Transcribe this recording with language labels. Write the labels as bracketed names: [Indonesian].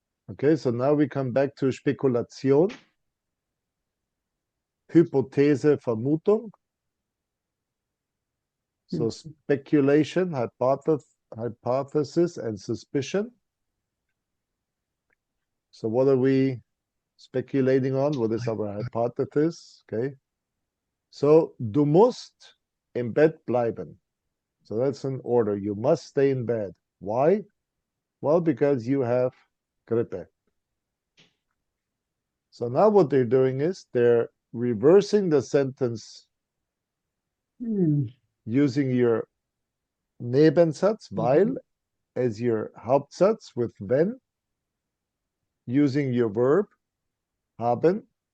[English] Okay, so now we come back to Spekulation, Hypothese, Vermutung. So speculation, hypothesis, and suspicion. So what are we speculating on? What is our hypothesis? Okay. [German] So du musst im Bett bleiben. [English] So that's an order. You must stay in bed. Why? Well, because you have grippe. So now what they're doing is they're reversing the sentence using your Nebensatz, weil, as your Hauptsatz with wenn, using your verb, haben,